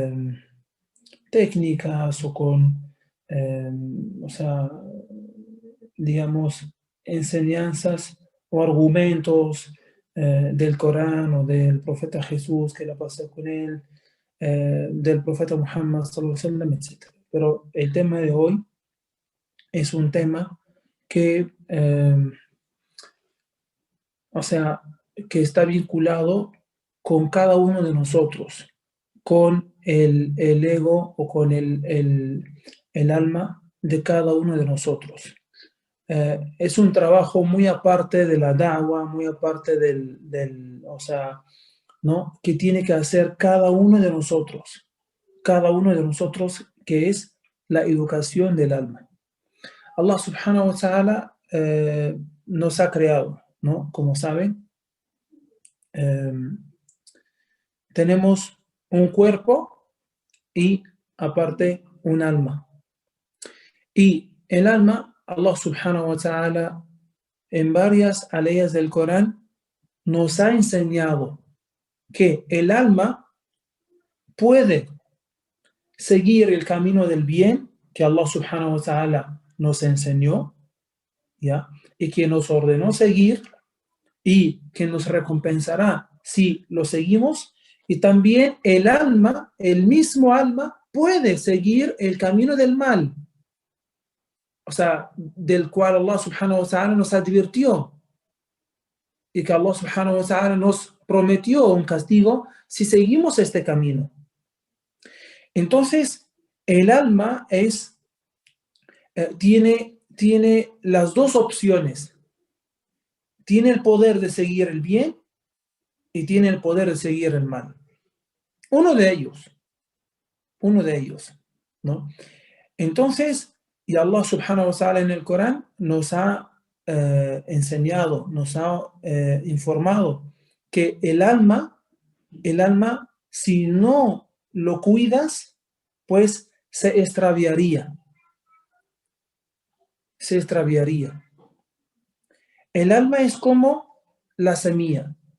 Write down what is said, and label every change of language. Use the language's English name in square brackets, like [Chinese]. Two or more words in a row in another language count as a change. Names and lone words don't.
[Spanish] técnicas o con, digamos, enseñanzas o argumentos del Corán o del profeta Jesús, que la paz con él, del profeta Muhammad [Arabic] صلى الله عليه وسلم, [Spanish] etc. Pero el tema de hoy es un tema que, que está vinculado con cada uno de nosotros, con el ego o con el alma de cada uno de nosotros. Es un trabajo muy aparte de la da'wah, muy aparte ¿no? Que tiene que hacer cada uno de nosotros, que es la educación del alma. [Arabic] الله سبحانه وتعالى [Spanish] nos ha creado, ¿no? Como saben, tenemos un cuerpo y aparte un alma. Y el alma, [Arabic] الله سبحانه وتعالى, [Spanish] en varias aleyas del Corán, nos ha enseñado que el alma puede seguir el camino del bien que [Arabic] الله سبحانه وتعالى [Spanish] nos enseñó, ¿ya? Y que nos ordenó seguir y que nos recompensará si lo seguimos. Y también el alma, el mismo alma, puede seguir el camino del mal, del cual [Arabic] الله سبحانه وتعالى [Spanish] nos advirtió y que [Arabic] الله سبحانه وتعالى [Spanish] nos prometió un castigo si seguimos este camino. Entonces, el alma tiene las dos opciones. Tiene el poder de seguir el bien y tiene el poder de seguir el mal. Uno de ellos, ¿no? Entonces, y [Arabic] الله سبحانه وتعالى [Spanish] en el Corán nos ha enseñado, nos ha informado que el alma, si no lo cuidas, pues se extraviaría. El alma es como la semilla.